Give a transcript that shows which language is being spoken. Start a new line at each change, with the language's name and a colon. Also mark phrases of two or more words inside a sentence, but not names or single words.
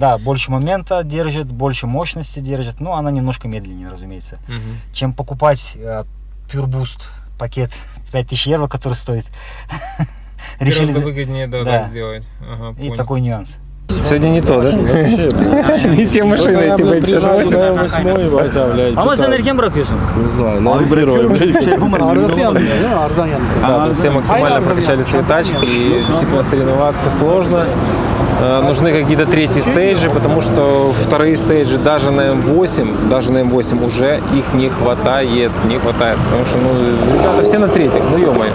Russian: Да, больше момента держит, больше мощности держит, но она немножко медленнее, разумеется. Мгм. Чем покупать Pure Boost пакет 5000 евро, который стоит. Гораздо выгоднее, да, Да. так сделать. Ага, И понял. такой нюанс. Сегодня не то, да? Не те машины, эти
Turkish: Ama sen erken bırakıyorsun.
Russian: Не знаю, навигирую.
Turkish: Arası yanmıyor değil mi? Ardan yandı.
Russian: Да, тут все максимально прокачали свои тачки, и действительно соревноваться сложно. Нужны какие-то третьи стейджи, потому что вторые стейджи даже на М8 уже их не хватает, потому что, ну, ребята все на третьих, ну ё-моё.